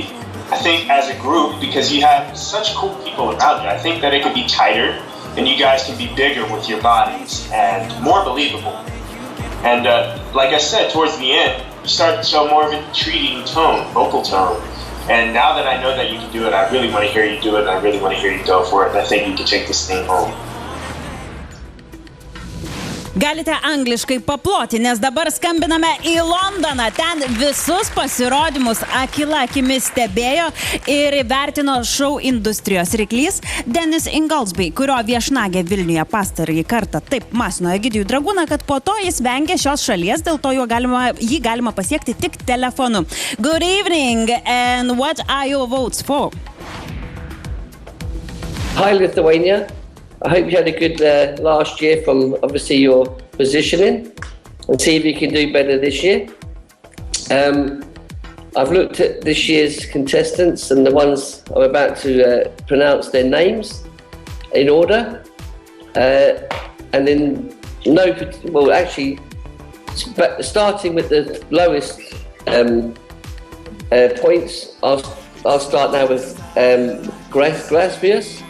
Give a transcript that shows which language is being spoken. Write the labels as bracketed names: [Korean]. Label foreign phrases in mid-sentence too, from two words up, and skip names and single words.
[English] I think as a group, because you have such cool people around you, I think that it could be tighter and you guys can be bigger with your bodies and more believable. And like I said, towards the end, you start to show more of an intriguing tone, vocal tone. And now that I know that you can do it, I really want to hear you do it, and I really want to hear you go for it, and I think you can take this thing home. [Lithuanian] Galite angliškai paploti, nes dabar skambiname į Londoną. Ten visus pasirodymus akila akimis stebėjo ir įvertino šou industrijos ryklys Denis Ingoldsby, kurio viešnagė Vilniuje pastarąjį kartą taip masino Egidijų Dragūną, kad po to jis vengė šios šalies, dėl to jį galima pasiekti tik telefonu. [English] Good evening, and what are your votes for? Hi, Lithuania. I hope you had a good last year from obviously your positioning, and see if you can do better this year. I've looked at this year's contestants and the ones I'm about to pronounce their names in order, and in starting with the lowest points, I'll start now with Gracias.